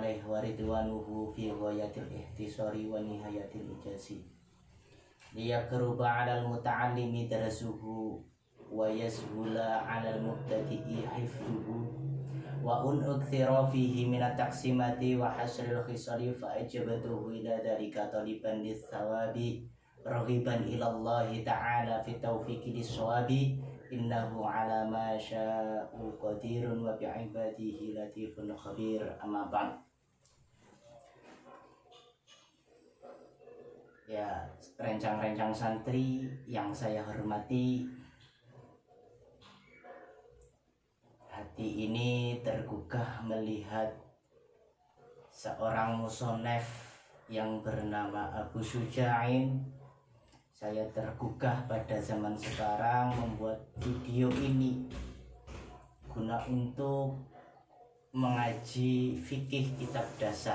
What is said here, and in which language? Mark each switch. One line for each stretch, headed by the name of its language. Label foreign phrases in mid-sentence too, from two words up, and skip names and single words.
Arabic: عليه ورضوانه في غاية الاختصار ونهاية الإيجاز ليقرب على المتعلم درسه ويسهل على المبتدئ حفظه وأكثر فيه من التقسيمات وحصر الخصال فأجبته إلى ذلك طالبا للصواب راغبا إلى الله تعالى في التوفيق للصواب إنه على ما يشاء قدير وبعباده لطيف خبير. أما بعد. يا,
Indonesian: rencang-rencang santri yang saya hormati, hati ini tergugah melihat seorang musonef yang bernama Abu Suja'in. Saya tergugah pada zaman sekarang membuat video ini guna untuk mengaji fikih kitab dasar.